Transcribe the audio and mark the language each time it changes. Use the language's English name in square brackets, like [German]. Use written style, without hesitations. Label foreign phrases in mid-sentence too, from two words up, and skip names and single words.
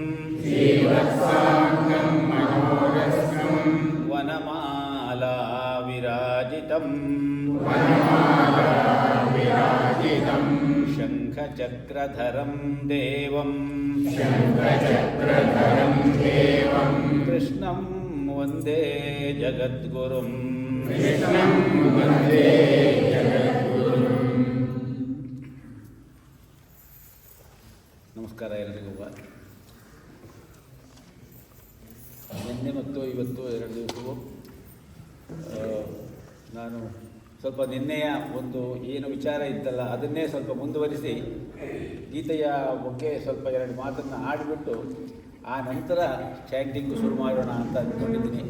[Sanskrit] ವನಮಾಲಾ ವಿರಾಜಿತಂ ಶಂಖಚಕ್ರಧರಂ ದೇವಂ ಕೃಷ್ಣಂ ವಂದೇ ಜಗದ್ಗುರುಂ ಕೃಷ್ಣಂ ವಂದೇ ಜಗದ್ಗುರುಂ. [Kannada] ನಮಸ್ಕಾರ ಎಲ್ಲರಿಗೂ. ನಿನ್ನೆ ಮತ್ತು ಇವತ್ತು 2 ದಿವಸವೂ ನಾನು ಸ್ವಲ್ಪ ನಿನ್ನೆಯ ಒಂದು ಏನು ವಿಚಾರ ಇತ್ತಲ್ಲ ಅದನ್ನೇ ಸ್ವಲ್ಪ ಮುಂದುವರಿಸಿ ಗೀತೆಯ ಬಗ್ಗೆ ಸ್ವಲ್ಪ 2 ಮಾತನ್ನು ಆಡಿಬಿಟ್ಟು ಆ ನಂತರ ಚಾಂಟಿಂಗು ಶುರು ಮಾಡೋಣ ಅಂತ ಅಂದ್ಕೊಂಡಿದ್ದೀನಿ.